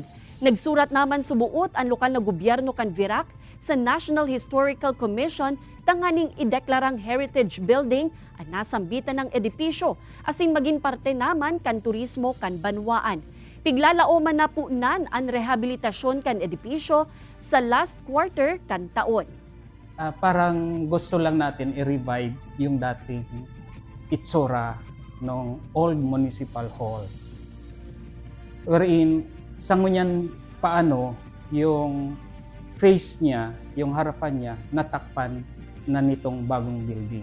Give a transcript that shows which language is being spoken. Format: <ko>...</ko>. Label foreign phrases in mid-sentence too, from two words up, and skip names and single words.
<bik>Nagsurat naman subuot ang lokal na gobyerno kan Virac sa National Historical Commission tanganing ideklarang</bik> <en>heritage building</en> <bik>ang nasambitan ng edipisyo asin maging parte naman kan turismo kan banwaan. Piglalaoman na punan ang rehabilitasyon kan edipisyo sa</bik> <en>last quarter</en> <bik>kan taon.</bik> <tl>Parang gusto lang natin i-revive yung dating itsura ng</tl> <en>old municipal hall.</en> <tl>wherein sa ngunyan paano yung face niya, yung harapan niya, natakpan na nitong bagong building.</tl>